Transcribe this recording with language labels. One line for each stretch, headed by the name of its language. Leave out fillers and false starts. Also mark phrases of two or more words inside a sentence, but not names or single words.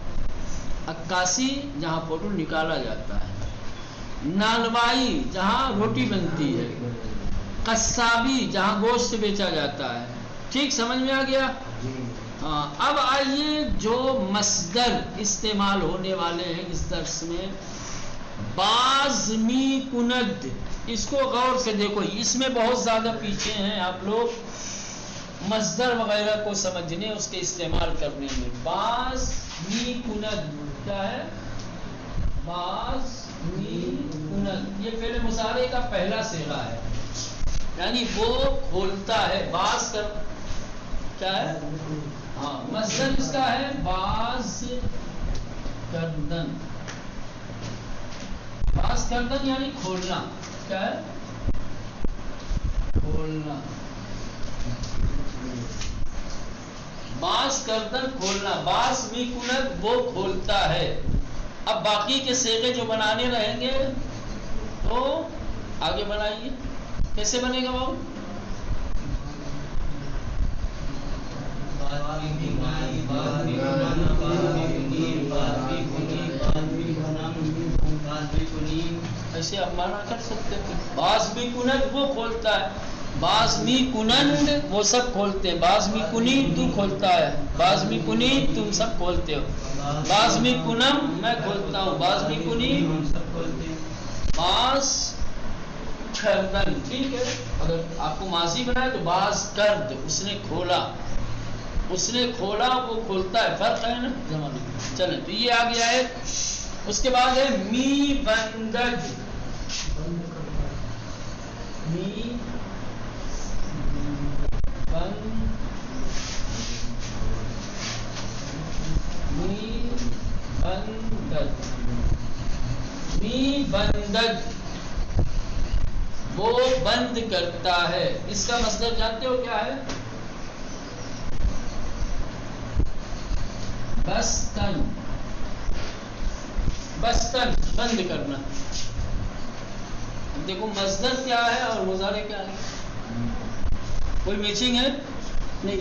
Urdu: عکاسی جہاں فوٹو نکالا جاتا ہے. نانوائی جہاں روٹی بنتی ہے. قصابی جہاں گوشت بیچا جاتا ہے. ٹھیک سمجھ میں آ گیا؟ ہاں. اب آئیے جو مصدر استعمال ہونے والے ہیں اس درس میں،
Persian: باز می کند،
Urdu: اس کو غور سے دیکھو، اس میں بہت زیادہ پیچھے ہیں آپ لوگ مصدر وغیرہ کو سمجھنے، اس کے استعمال کرنے میں.
Persian: باز می کند
Urdu: کیا ہے؟
Persian: باز می کند
Urdu: یہ فعل مضارع کا پہلا صیغہ ہے، یعنی وہ کھولتا ہے. باز کر کیا ہے؟ ہاں مصدر اس کا ہے
Persian: باز کردن. باز کردن
Urdu: یعنی کھولنا. کیا ہے؟ کھولنا.
Persian: باز کردن کھولنا. باز می کند
Urdu: وہ کھولتا ہے. اب باقی کے صیغے جو بنانے رہیں گے تو آگے بنائیے. کیسے بنے گا بابو؟ ایسے آپ مانا کر سکتے ہیں.
Persian: باز می کند
Urdu: وہ کھولتا ہے.
Persian: باز می کنند
Urdu: وہ سب کھولتے ہیں.
Persian: باز می کنی
Urdu: تو کھولتا ہے.
Persian: باز می کنی
Urdu: تم سب کھولتے ہو.
Persian: باز می کنم
Urdu: میں کھولتا ہوں.
Persian: باز می کنی
Urdu: ہم سب کھولتے ہیں.
Persian: باز کردن.
Urdu: ٹھیک ہے. اگر آپ کو ماضی بنائے تو
Persian: باز کرد
Urdu: اس نے کھولا. اس نے کھولا وہ کھولتا ہے. فرق ہے نا زمانے. چلیں تو یہ آ گیا ہے. اس کے بعد ہے
Persian: می بندد. می بندد
Urdu: وہ بند کرتا ہے. اس کا مصدر جانتے ہو کیا ہے؟
Persian: بستن.
Urdu: بستن بند کرنا. دیکھو مصدر کیا ہے اور مضارع کیا ہے، کوئی میچنگ ہے نہیں.